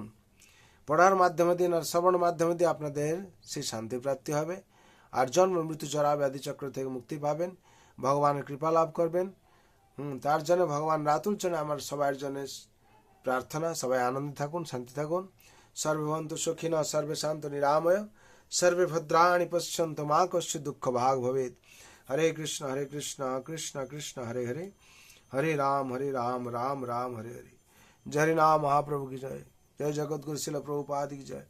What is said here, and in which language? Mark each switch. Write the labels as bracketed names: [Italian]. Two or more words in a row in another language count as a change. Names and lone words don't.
[Bangla] পড়ার মাধ্যমে দিয়ে আর শ্রবণের মাধ্যমে দিয়ে আপনাদের সেই শান্তি প্রাপ্তি হবে, আর জন্ম মৃত্যু জরা ব্যাধি চক্র থেকে মুক্তি পাবেন, ভগবানের কৃপা লাভ করবেন। তার জন্য ভগবান রাতুল জন্য আমার সবার জন্য প্রার্থনা, সবাই আনন্দে থাকুন, শান্তি থাকুন। [Sanskrit] সর্বে ভবন্তু সুখিনঃ, সর্বে শান্ত নিরাময়, সর্বে ভদ্রাণি পশ্যন্তু মা কশ্চিৎ দুঃখ ভাগ ভবেৎ। হরে কৃষ্ণ কৃষ্ণ কৃষ্ণ হরে হরে, হরে রাম রাম রাম হরে হরে। [Hindi] जय हरि नाम महाप्रभु की जय। जय जगत गुरु शिल प्रभुपाद की जय।